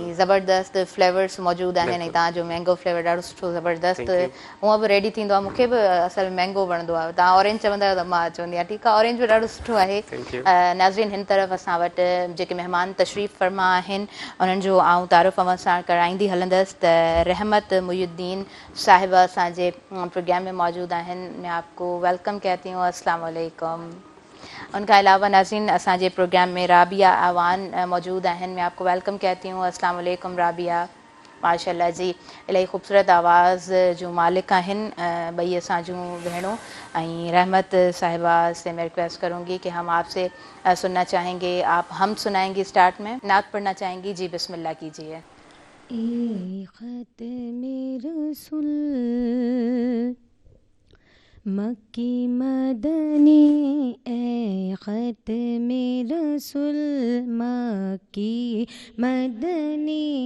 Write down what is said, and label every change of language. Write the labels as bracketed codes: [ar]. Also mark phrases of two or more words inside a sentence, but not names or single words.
[sd] ऐं ज़बरदस्त फ्लेवर्स मौजूदु आहिनि ऐं तव्हांजो [en] mango flavor [sd] ॾाढो सुठो ज़बरदस्त हूअं बि रेडी थींदो आहे मूंखे बि असल मैंगो वणंदो आहे तव्हां ऑरेंज चवंदा आहियो त मां चवंदी आहियां ठीकु आहे ऑरेंज बि ॾाढो सुठो आहे नाज़रीन हिन तरफ़ असां वटि जेके महिमान तशरीफ़ फरमा आहिनि उन्हनि जो आउं तारुफ़ अव्हां सां कराईंदी हलंदसि त रहमत मुयुद्दीन साहिबा असांजे प्रोग्राम में मौजूदु आहिनि [ur] میں آپ کو ویلکم کہتی ہوں [ar] السلام علیکم [ur] ان کے علاوہ [sd] नाज़रीन असांजे प्रोग्राम में राबिया आवान मौजूदु आहिनि [ur] میں آپ کو ویلکم کہتی ہوں [ar] السلام علیکم [sd] राबिया माशाल्लाह जी इलाही ख़ूबसूरत आवाज़ जो मालिक आहिनि ॿई असां जूं भेणूं ऐं रहमत साहिबा [ur] سے میں ریکویسٹ کروں گی کہ ہم آپ سے سننا چاہیں گے آپ ہم سنائیں گی اسٹارٹ میں نعت پڑھنا چاہیں گی جی بسم اللہ کیجیے مکی مدنی اے ختم رسول مکی مدنی